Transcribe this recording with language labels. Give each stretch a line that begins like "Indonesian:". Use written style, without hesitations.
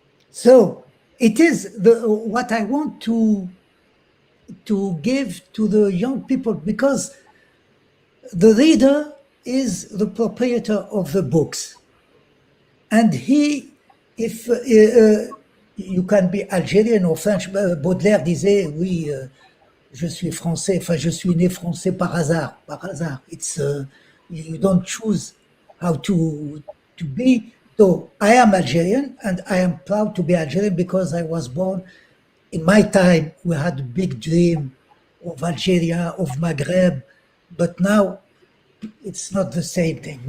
English: So it is what I want to give to the young people, because the reader is the proprietor of the books. And if you can be Algerian or French.
French: Baudelaire disait, oui, je suis français, enfin, je suis né français par hasard.
English: It's, you don't choose how to be. So I am Algerian, and I am proud to be Algerian because I was born. In my time, we had a big dream of Algeria, of Maghreb, but now it's not the same thing.